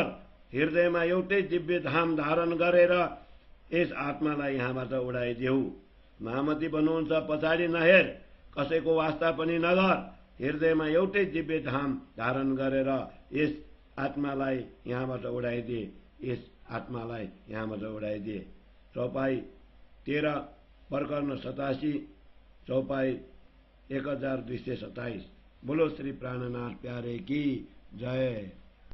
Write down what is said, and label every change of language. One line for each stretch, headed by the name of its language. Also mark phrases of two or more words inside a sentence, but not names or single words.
Nepali: हृदयमा एउटै दिव्य धाम धारण गरेर यस आत्मालाई यहाँबाट उडाइदेऊ। महामती भन्नुहुन्छ, पछाडि नहेर, कसैको वास्ता पनि नगर। हृदयमा एउटै दिव्य धाम धारण गरेर यस आत्मालाई यहाँबाट उडाइदिए। यस आत्मालाई यहाँबाट उडाइदिए। चौपाई 13 प्रकरण 87, चौपाई 1227।
Hindi: बोलो श्री प्राणनाथ प्यारे की जय।